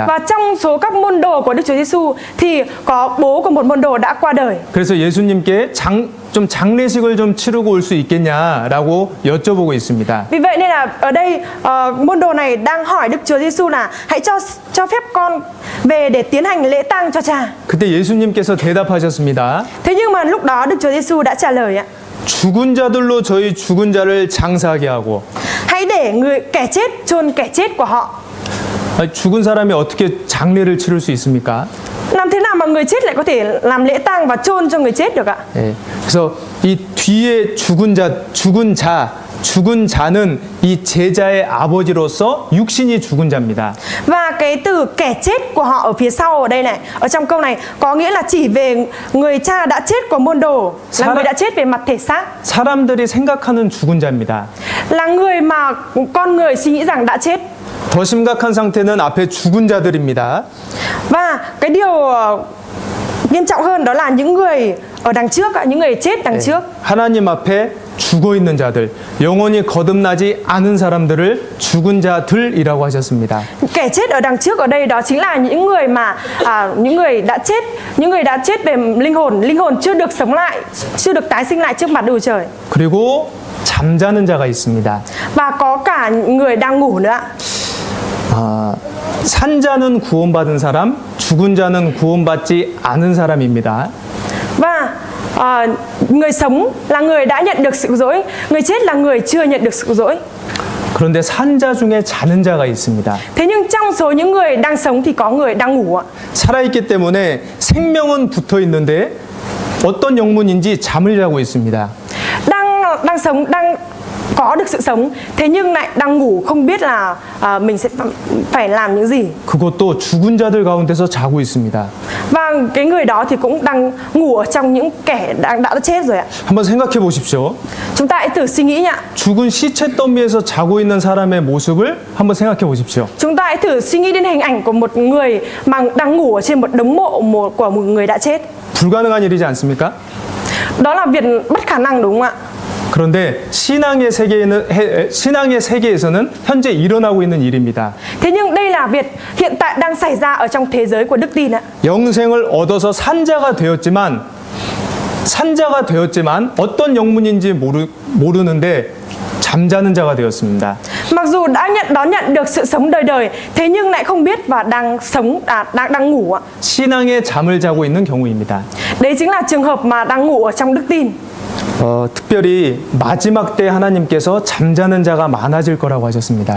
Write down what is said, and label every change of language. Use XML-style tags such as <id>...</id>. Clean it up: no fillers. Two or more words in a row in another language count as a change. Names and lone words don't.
<vi>Và trong số các môn đồ của Đức Chúa Giêsu thì có bố của một môn đồ đã qua đời.</vi> <ko>그래서 예수님께 좀 장례식을 좀 치르고 올 수 있겠냐라고 여쭤보고 있습니다.</ko> <vi>Vì vậy nên là ở đây môn đồ này đang hỏi Đức Chúa Giêsu là hãy cho phép con về để tiến hành lễ tang cho cha.</vi> <ko>그때 예수님께서 대답하셨습니다.</ko> <vi>Thế nhưng mà lúc đó Đức Chúa Giêsu đã trả lời ạ:</vi> <ko>죽은 자들로 저희 죽은 자를 장사하게 하고.</ko> <vi>hãy để kẻ chết chôn kẻ chết của họ.</vi> <ko>죽은 사람이 어떻게 장례를 치를 수 있습니까?</ko> <vi>Làm thế nào mà người chết lại có thể làm lễ tang và chôn cho người chết được ạ?</vi> <ko>예. 그래서 이 뒤에 죽은 자는 이 제자의 아버지로서 육신이 죽은 자입니다.</ko> <vi>Và cái từ kẻ chết của họ ở phía sau ở đây này, ở trong câu này có nghĩa là chỉ về người cha đã chết của môn đồ, là người đã chết về mặt thể xác.</vi> <ko>사람들이 생각하는 죽은 자입니다.</ko> <vi>Là người mà con người suy nghĩ rằng đã chết.</vi> <ko>더 심각한 상태는 앞에 죽은 자들입니다.</ko> <vi>Và cái điều nghiêm trọng hơn đó là những người ở đằng trước, những người chết đằng trước.</vi> <ko>하나님 앞에 죽어 있는 자들, 영원히 거듭나지 않은 사람들을 죽은 자들이라고 하셨습니다.</ko> <vi>Kẻ chết ở đằng trước ở đây đó chính là những người mà những người đã chết về linh hồn chưa được sống lại, chưa được tái sinh lại trước mặt Đức Trời.</vi> <ko>그리고 잠자는 자가 있습니다.</ko> <vi>Và có cả người đang ngủ nữa.</vi> <ko>산 자는 구원받은 사람, 죽은 자는 구원받지 않은 사람입니다.</ko> <vi>Và người sống là người đã nhận được sự cứu rỗi, người chết là người chưa nhận được sự cứu rỗi.</vi> <ko>그런데 산 자 중에 자는 자가 있습니다.</ko> <vi>Thế nhưng trong số những người đang sống thì có người đang ngủ ạ.</vi> <ko>살아있기 때문에 생명은 붙어 있는데 어떤 영문인지 잠을 자고 있습니다.</ko> <vi>Đang sống, đang có được sự sống, thế nhưng lại đang ngủ, không biết là mình sẽ phải làm những gì.</vi> <ko>그것도 죽은 자들 가운데서 자고 있습니다.</ko> <vi>Và cái người đó thì cũng đang ngủ ở trong những kẻ đã chết rồi ạ.</vi> <ko>한번 생각해 보십시오.</ko> <vi>Chúng ta hãy thử suy nghĩ nhá.</vi> <ko>죽은 시체 더미에서 자고 있는 사람의 모습을 한번 생각해 보십시오.</ko> <vi>Chúng ta hãy thử suy nghĩ đến hình ảnh của một người mà đang ngủ ở trên một đống mộ của một người đã chết.</vi> <ko>불가능한 일이지 않습니까?</ko> <vi>Đó là việc bất khả năng đúng không ạ?</vi> <ko>그런데 신앙의 세계에서는 현재 일어나고 있는 일입니다.</ko> <vi>Thế nhưng đây là việc hiện tại đang xảy ra ở trong thế giới của đức tin ạ.</vi> <ko>영생을 얻어서 산 자가 되었지만 어떤 영문인지 모르는데 잠자는 자가 되었습니다.</ko> <vi>Mặc dù đã đón nhận được sự sống đời đời, thế nhưng lại không biết và đang ngủ ạ.</vi> <ko>신앙의 잠을 자고 있는 경우입니다.</ko> <vi>Đấy chính là trường hợp mà đang ngủ ở trong đức tin.</vi> <ko>특별히 마지막 때 하나님께서 잠자는 자가 많아질 거라고 하셨습니다.</ko>